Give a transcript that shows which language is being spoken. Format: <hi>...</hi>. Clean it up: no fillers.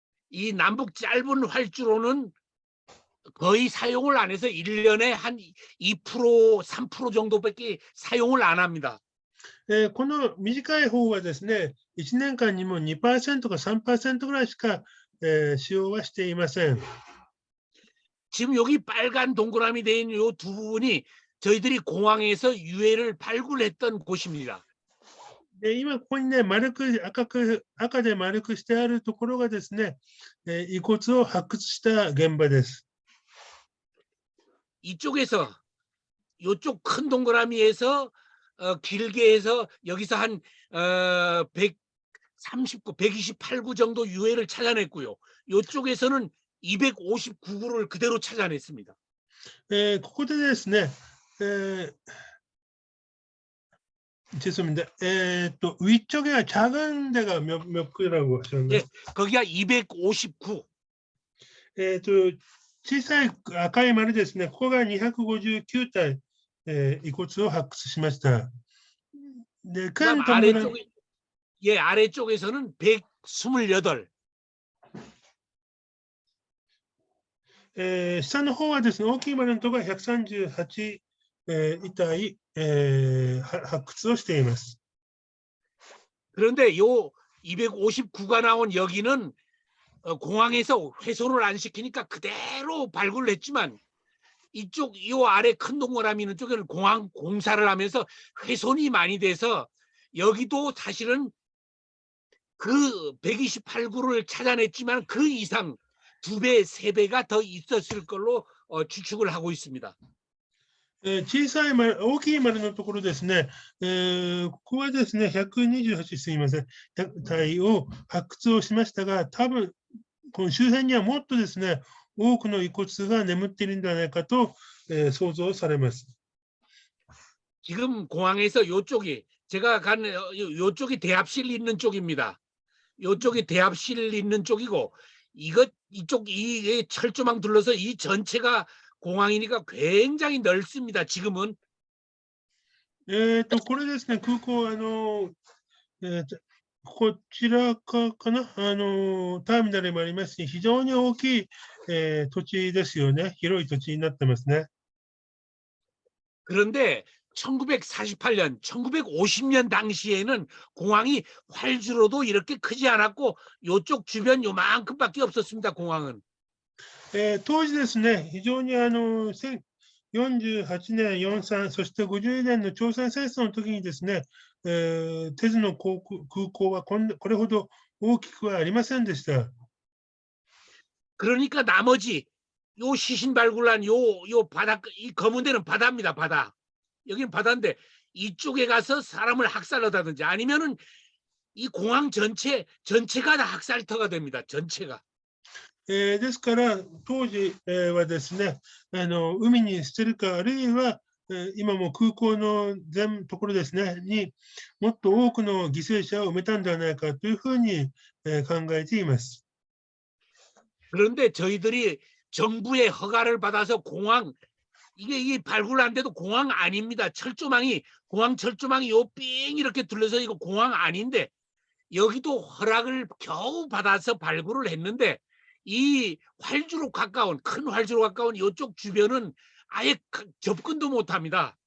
<ko>이 남북 짧은 활주로는 거의 사용을 안 해서 1년에 한 2%, 3% 정도밖에 사용을 안 합니다.</ko> <ja>この短い方はですね、1年間にも 2% か 3% ぐらいしか、使用はしていません。</ja> <ko>지금 여기 빨간 동그라미 돼 있는 요 두 부분이 저희들이 공항에서 유해를 발굴했던 곳입니다.</ko> <ja>今ここにね、赤で丸くしてあるところがですね、遺骨を発掘した現場です。</ja> <ko>이쪽에서 요쪽 큰 동그라미에서 길게 해서 여기서 한 139, 128구 정도 유해를 찾아냈고요. 요쪽에서는 259구를 그대로 찾아냈습니다.</ko> <ja>ここでですね、</ja> <ko>죄송합니다. 위쪽에 작은 데가 몇 구라고 하셨나요? 예, 거기가 259.</ko> <ja>小さい赤い丸ですね。ここが259体、遺骨を発掘しました。で、</ja> <ko>그다음 아래쪽에서는 128.</ko> <ja>下の方はですね、大きい丸のところが138、遺体、発掘をしています。</ja> <ko>그런데 요 259가 나온 여기는 공항에서 훼손을 안 시키니까 그대로 발굴을 했지만 이쪽 요 아래 큰 동그라미 있는 쪽에는 공항 공사를 하면서 훼손이 많이 돼서 여기도 사실은 그 128구를 찾아냈지만 그 이상 2배, 3배가 더 있었을 걸로 추측을 하고 있습니다.</ko> <ja>小さい丸、大きい丸のところですね、ここはですね、128、すみません、体を発掘をしましたが、多分この周辺にはもっとですね、多くの遺骨が眠っているんではないかと、想像されます。</ja> <ko>지금 공항에서 요쪽이 제가 간 요쪽이 대합실 있는 쪽입니다. 요쪽이 대합실 있는 쪽이고 이쪽 이 철조망 둘러서 이 전체가 공항이니까 굉장히 넓습니다. 지금은.</ko> <ja>これですね、空港、こちらかな、ターミナルもありますし、非常に大きい、土地ですよね。広い土地になってますね。</ja> <ko>그런데 1948년, 1950년 당시에는 공항이 활주로도 이렇게 크지 않았고 요쪽 주변 요만큼밖에 없었습니다. 공항은.</ko> <ja>当時ですね、非常に48年、43、そして50年の朝鮮戦争の時にですね、テズの空港はこれほど大きくはありませんでした。</ja> <ko>그러니까 나머지 요 시신 발굴한 요 바다, 이 검은 데는 바다입니다. 바다. 여기는 바다인데 이쪽에 가서 사람을 학살하다든지 아니면은 이 공항 전체가 다 학살터가 됩니다. 전체가.</ko> <ja>ですから、当時、はですね、海に捨てるか、あるいは、今も空港のところですね、にもっと多くの犠牲者を埋めたんではないかというふうに、考えています。</ja> <ko>그런데 저희들이 정부의 허가를 받아서 공항 이게 발굴한데도 공항 아닙니다. 공항 철조망이 요 삥 이렇게 둘러서 이거 공항 아닌데 여기도 허락을 겨우 받아서 발굴을 했는데 이 활주로 가까운 큰 활주로 가까운 이쪽 주변은 아예 접근도 못합니다.</ko>